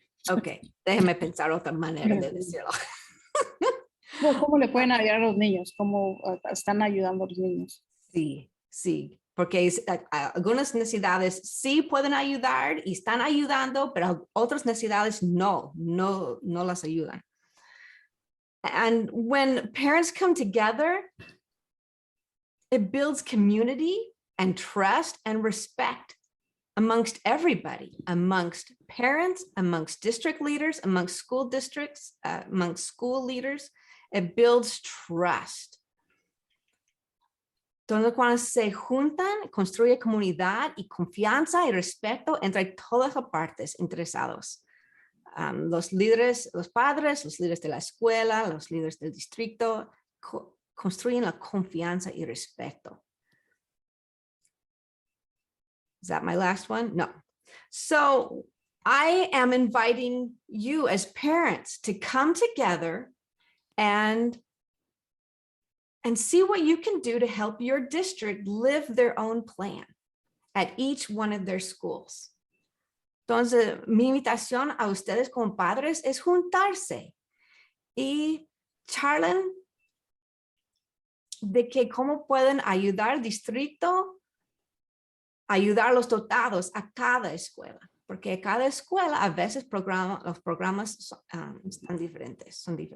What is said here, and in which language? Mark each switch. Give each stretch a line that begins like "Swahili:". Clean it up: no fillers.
Spanish: Okay, déjeme pensar otra manera de decirlo. Bueno, ¿cómo le pueden ayudar a los niños? ¿Cómo están ayudando a los niños? Sí, sí, porque algunas necesidades sí pueden ayudar y están ayudando, pero otras necesidades no las ayudan.
English: And when parents come together, it builds community and trust and respect amongst everybody, amongst parents, amongst district leaders, amongst school districts, amongst school leaders. It builds trust.
Spanish: Entonces, cuando se juntan, construye comunidad y confianza y respeto entre todas las partes interesados. Los líderes, los padres, los líderes de la escuela, los líderes del distrito, construyen la confianza y respeto.
English: Is that my last one? No. So I am inviting you as parents to come together and see what you can do to help your district live their own plan at each one of their schools.
Spanish: Entonces, mi invitación a ustedes como padres es juntarse y charlen de que cómo pueden ayudar al distrito, ayudar a los dotados a cada escuela, porque cada escuela a veces los programas son diferentes.